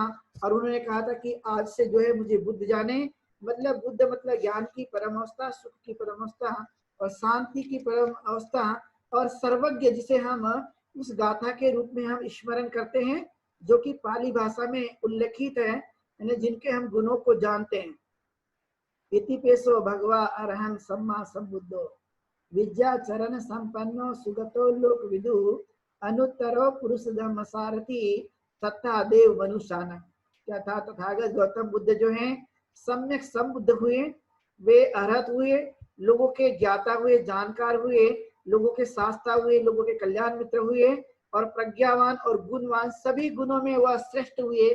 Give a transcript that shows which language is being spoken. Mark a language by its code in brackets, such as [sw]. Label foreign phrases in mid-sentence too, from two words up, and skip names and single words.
[hi] और उन्होंने कहा था कि आज से जो है मुझे बुद्ध जाने, मतलब बुद्ध मतलब ज्ञान की परम अवस्था, सुख की परम अवस्था और शांति की परम अवस्था और सर्वज्ञ, जिसे हम उस गाथा के रूप में हम स्मरण करते हैं, जो कि पाली भाषा में उल्लेखित है, यानी जिनके हम गुणों को जानते हैं। [pi] इति पेशो भगवा अरहं सम्मा संबुद्धो विद्या चरण संपन्नो सुगतो लोक विदु अनुत्तरो पुरुष धर्म सारथी तथा देव मनुष्यान। [hi] क्या था, तथागत गौतम बुद्ध जो हैं सम्यक संबुद्ध हुए, वे अरहत हुए, लोगों के ज्ञाता हुए, जानकार हुए, लोगों के शास्त्रा हुए, लोगों के कल्याण मित्र हुए और प्रज्ञावान और गुणवान, सभी गुणों में वह श्रेष्ठ हुए।